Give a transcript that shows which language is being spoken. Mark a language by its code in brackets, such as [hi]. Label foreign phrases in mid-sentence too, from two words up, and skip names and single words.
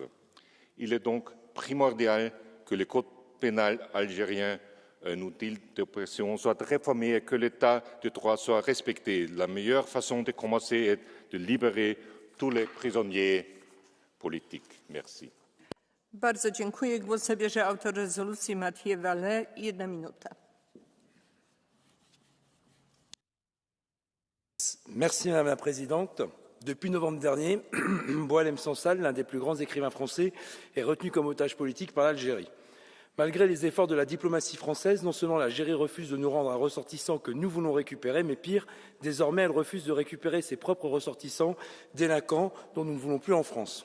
[fr] Il est donc primordial que le code pénal algérien, un outil d'oppression, soit réformé et que l'état de droit soit respecté. La meilleure façon de commencer est de libérer tous les prisonniers politiques. Merci. [pl] Bardzo dziękuję. Głos zabierze autor rezolucji Mathieu Vallet, 1 minuta. [fr] Merci Madame la Présidente. Depuis novembre dernier, Boualem Sansal, l'un des plus grands écrivains français, est retenu comme otage politique par l'Algérie. Malgré les efforts de la diplomatie française, non seulement l'Algérie refuse de nous rendre un ressortissant que nous voulons récupérer, mais pire, désormais elle refuse de récupérer ses propres ressortissants délinquants dont nous ne voulons plus en France.